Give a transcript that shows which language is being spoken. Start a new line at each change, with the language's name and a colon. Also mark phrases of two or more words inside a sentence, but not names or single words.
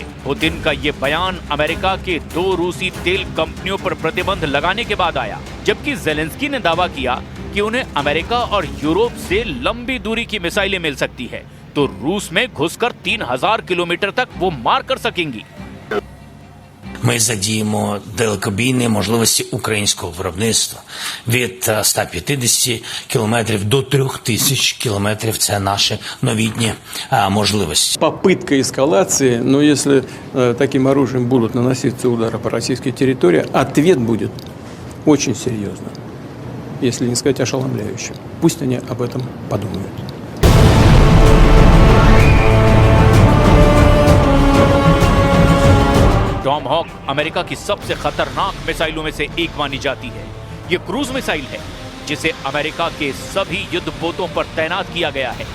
Hindi: पुतिन का ये बयान अमेरिका के 2 रूसी तेल कंपनियों पर प्रतिबंध लगाने के बाद आया, जबकि जेलेंस्की ने दावा किया कि उन्हें अमेरिका और यूरोप से लंबी दूरी की मिसाइलें मिल सकती है तो रूस में घुसकर 3,000 किलोमीटर तक वो मार कर सकेंगी।
Ukrainian: Ми задіємо далекобійні можливості українського виробництва від 150 кілометрів до 3,000 кілометрів. Це наші новітні можливості.
Russian: Попытка эскалации, но если таким оружием будут наноситься удары по российской территории, ответ будет очень серьезным, если не сказать ошеломляющим. Пусть они об этом подумают.
Hindi: टॉमहॉक अमेरिका की सबसे खतरनाक मिसाइलों में से एक मानी जाती है। ये
English: cruise missile
Hindi: है जिसे अमेरिका के सभी युद्धपोतों पर तैनात किया गया है।